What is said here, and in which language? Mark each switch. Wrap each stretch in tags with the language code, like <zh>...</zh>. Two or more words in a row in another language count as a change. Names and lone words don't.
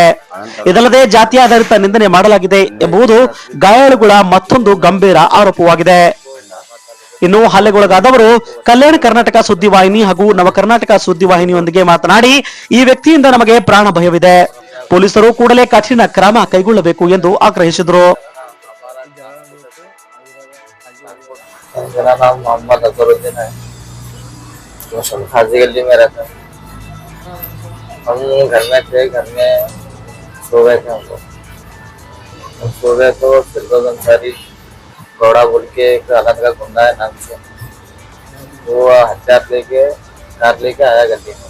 <kn>ಇದಲ್ಲದೆ ಜಾತ್ಯಾಧಾರಿತ ನಿಂದನೆ ಮಾಡಲಾಗಿದೆ ಎಂಬುದು ಗಾಯಾಳುಗಳ ಮತ್ತೊಂದು ಗಂಭೀರ ಆರೋಪವಾಗಿದೆ. ಇನ್ನು ಹಲ್ಲೆಗೊಳಗಾದವರು ಕಲ್ಯಾಣ ಕರ್ನಾಟಕ ಸುದ್ದಿವಾಹಿನಿ ಹಾಗೂ ನವ ಕರ್ನಾಟಕ ಸುದ್ದಿವಾಹಿನಿಯೊಂದಿಗೆ ಮಾತನಾಡಿ, ಈ ವ್ಯಕ್ತಿಯಿಂದ ನಮಗೆ ಪ್ರಾಣ ಭಯವಿದೆ, ಪೊಲೀಸರು ಕೂಡಲೇ ಕಠಿಣ ಕ್ರಮ ಕೈಗೊಳ್ಳಬೇಕು ಎಂದು ಆಗ್ರಹಿಸಿದರು.</kn> <hi>मेरा नाम मोहम्मद अजहरुद्दीन है, खाजी गली में रहता है। हम घर में थे, घर में सो गए थे। हम सो गए तो फिरदौस अंसारी गौड़ा बोल के एक अलग का गुंडा है नाम से, वो हथियार लेके कार लेके आया गली में।</hi>